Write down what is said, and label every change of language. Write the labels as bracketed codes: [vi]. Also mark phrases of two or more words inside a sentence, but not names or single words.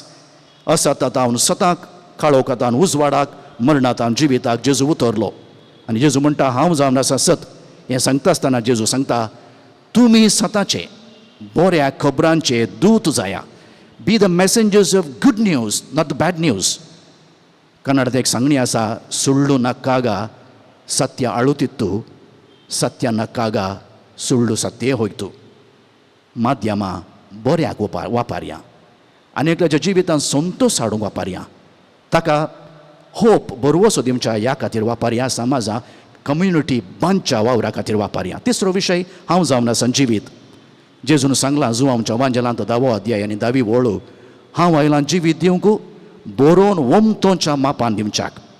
[kok] असतातावन सताक, काळोखांतान उजवाडाक, मरणांतान जिविताक जेजू उतरलो. आनी जेजू म्हणटा हांव जावन आसा सत. हें सांगता आसतना जेजू सांगता तुमी सताचे, बऱ्या खबरांचे दूत जाया. [en] Be the messengers of good news, not the bad news. [kok] कन्नडांत एक सांगणी आसा, [kn] सुಳ್ಳು ನಕ್ಕಾಗ ಸತ್ಯ ಅಳುತ್ತಿತ್ತು, ಸತ್ಯ ನಕ್ಕಾಗ ಸುಳ್ಳು ಸತ್ತೇ ಹೋಯ್ತು. [kok] माध्यमां बऱ्याक वापरया, आनी एकल्याच्या जिवितांत संतोश हाडूंक वापरया, ताका होप बरवसो दिवच्या ह्या खातीर वापरया, समाजा कम्युनिटी बांदच्या वावरा खातीर वापरया. तिसरो विशय हांव जावन आसा जिवीत. जेजून सांगलां जुवांच्या वांजेलांत 10वो अध्याय आनी 10वी ओळ, हांव आयलां जिवीत दिवंक, बरोवन वमतोच्या मापान दिवच्याक.